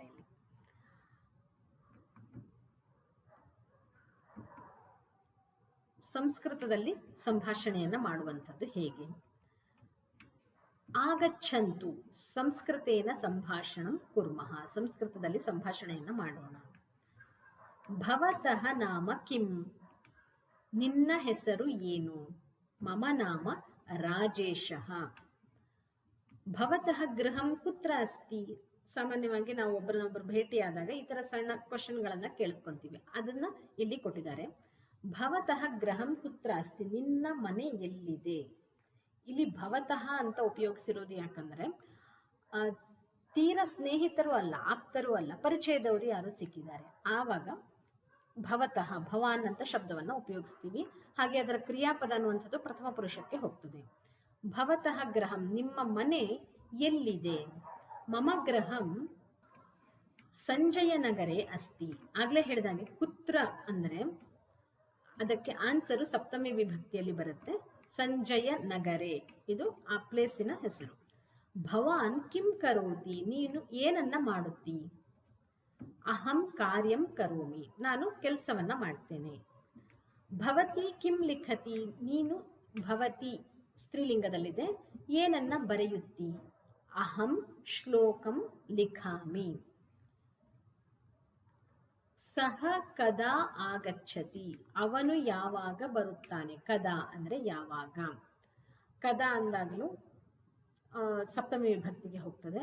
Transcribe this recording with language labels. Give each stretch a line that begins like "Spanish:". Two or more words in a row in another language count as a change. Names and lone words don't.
Kannada: ಇಲ್ಲಿ ಸಂಸ್ಕೃತದಲ್ಲಿ ಸಂಭಾಷಣೆಯನ್ನ ಮಾಡುವಂಥದ್ದು ಹೇಗೆ.
Sanskrit: ಆಗಚ್ಚಂತು ಸಂಸ್ಕೃತೇನ ಸಂಭಾಷಣಂ ಕುರ್ಮಃ,
Kannada: ಸಂಸ್ಕೃತದಲ್ಲಿ ಸಂಭಾಷಣೆಯನ್ನ ಮಾಡೋಣ.
Sanskrit: ಭವತಃ ನಾಮ ಕಿಂ,
Kannada: ನಿನ್ನ ಹೆಸರು ಏನು.
Sanskrit: ಮಮ ನಾಮ ರಾಜೇಶಃ. ಭವತಃ ಗೃಹಂ ಕುತ್ರ ಅಸ್ತಿ.
Kannada: ಸಾಮಾನ್ಯವಾಗಿ ನಾವು ಒಬ್ಬರನ್ನೊಬ್ಬರು ಭೇಟಿಯಾದಾಗ ಈ ತರ ಸಣ್ಣ ಕ್ವಶನ್ಗಳನ್ನ ಕೇಳ್ಕೊಂತೀವಿ, ಅದನ್ನ ಇಲ್ಲಿ ಕೊಟ್ಟಿದ್ದಾರೆ.
Sanskrit: ಭವತಃ ಗೃಹಂ ಕುತ್ರ ಅಸ್ತಿ,
Kannada: ನಿನ್ನ ಮನೆ ಎಲ್ಲಿದೆ. ಇಲ್ಲಿ ಭವತಃ ಅಂತ ಉಪಯೋಗಿಸಿರೋದು ಯಾಕಂದ್ರೆ ತೀರ ಸ್ನೇಹಿತರು ಅಲ್ಲ, ಆಪ್ತರು ಅಲ್ಲ, ಪರಿಚಯದವರು ಯಾರು ಸಿಕ್ಕಿದ್ದಾರೆ, ಆವಾಗ
Sanskrit: ಭವತಃ ಭವಾನ್
Kannada: ಅಂತ ಶಬ್ದವನ್ನ ಉಪಯೋಗಿಸ್ತೀವಿ. ಹಾಗೆ ಅದರ ಕ್ರಿಯಾಪದ ಅನ್ನುವಂಥದ್ದು ಪ್ರಥಮ ಪುರುಷಕ್ಕೆ ಹೋಗ್ತದೆ.
Sanskrit: ಭವತಃ ಗೃಹಂ,
Kannada: ನಿಮ್ಮ ಮನೆ ಎಲ್ಲಿದೆ.
Sanskrit: ಮಮ ಗೃಹಂ ಸಂಜಯ ನಗರೆ ಅಸ್ತಿ.
Kannada: ಆಗ್ಲೇ ಹೇಳಿದಾಗೆ ಕುತ್ರ ಅಂದ್ರೆ ಅದಕ್ಕೆ ಆನ್ಸರು ಸಪ್ತಮಿ ವಿಭಕ್ತಿಯಲ್ಲಿ ಬರುತ್ತೆ. ಸಂಜಯ ನಗರೆ ಇದು ಆ ಪ್ಲೇಸಿನ ಹೆಸರು.
Sanskrit: ಭವಾನ್ ಕಿಂ ಕರೋತಿ,
Kannada: ನೀನು ಏನನ್ನ ಮಾಡುತ್ತಿ.
Sanskrit: ಅಹಂ ಕಾರ್ಯಂ ಕರೋಮಿ,
Kannada: ನಾನು ಕೆಲಸವನ್ನ ಮಾಡ್ತೇನೆ.
Sanskrit: ಭವತಿ ಕಿಂ ಲಿಖತಿ,
Kannada: ನೀನು ಭವತಿ ಸ್ತ್ರೀಲಿಂಗದಲ್ಲಿದೆ, ಏನನ್ನ ಬರೆಯುತ್ತಿ.
Sanskrit: ಅಹಂ ಶ್ಲೋಕಂ ಲಿಖಾಮಿ. ಸಹ ಕದಾ ಆಗಚ್ಚತಿ,
Kannada: ಅವನು ಯಾವಾಗ ಬರುತ್ತಾನೆ. ಕದಾ ಅಂದ್ರೆ ಯಾವಾಗ. ಕದಾ ಅಂದಾಗಲೂ ಸಪ್ತಮಿ ವಿಭಕ್ತಿಗೆ ಹೋಗ್ತದೆ.